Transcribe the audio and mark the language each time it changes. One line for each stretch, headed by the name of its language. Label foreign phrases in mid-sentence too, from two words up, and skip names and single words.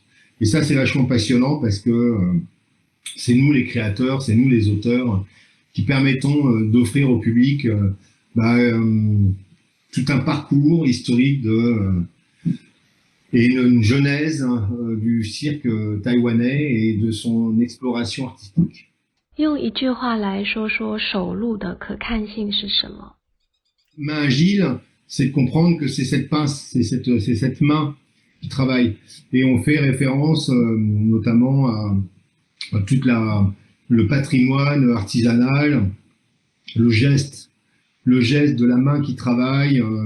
French: Et ça, c'est vachement passionnant parce que c'est nous les créateurs, c'est nous les auteurs qui permettons d'offrir au public tout un parcours historique et une genèse du cirque taïwanais et de son exploration artistique.
Chinese: 用一句话来说说手录的可看性是什么？
French: Main agile, c'est de comprendre que c'est cette pince, c'est cette main qui travaille. Et on fait référence notamment à tout le patrimoine artisanal, le geste de la main qui travaille,